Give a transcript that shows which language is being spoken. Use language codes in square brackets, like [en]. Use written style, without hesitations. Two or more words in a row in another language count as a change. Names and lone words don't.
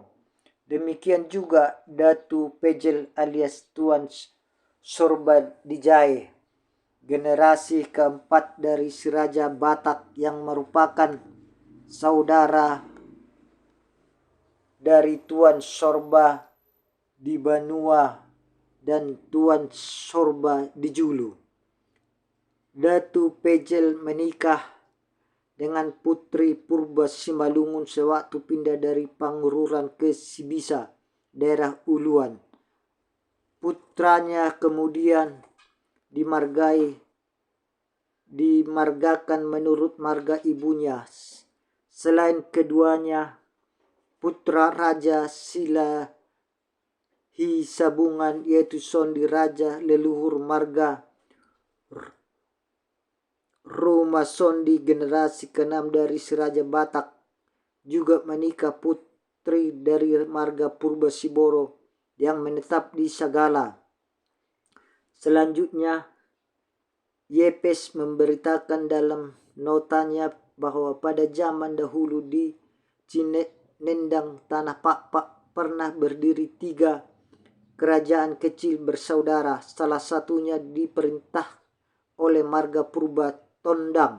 [id] Demikian juga Datu Pejel alias Tuan Sorba Dijaye, generasi keempat dari si Raja Batak yang merupakan saudara dari Tuan Sorba di Banua dan Tuan Sorba di Julu. Datu Pejel menikah dengan putri purba Simalungun sewaktu pindah dari Pangururan ke Sibisa, daerah Uluan. Putranya kemudian dimargakan menurut marga ibunya. Selain keduanya, putra Raja Silahi Sabungan yaitu Sondi Raja leluhur marga Roma Sondi generasi ke-6 dari si Raja Batak juga menikah putri dari marga purba Siboro yang menetap di Sagala. Selanjutnya, Yepes memberitakan dalam notanya bahwa pada zaman dahulu di Cinendang Tanah Pakpak pernah berdiri 3 kerajaan kecil bersaudara, salah satunya diperintah oleh marga purba Tondang.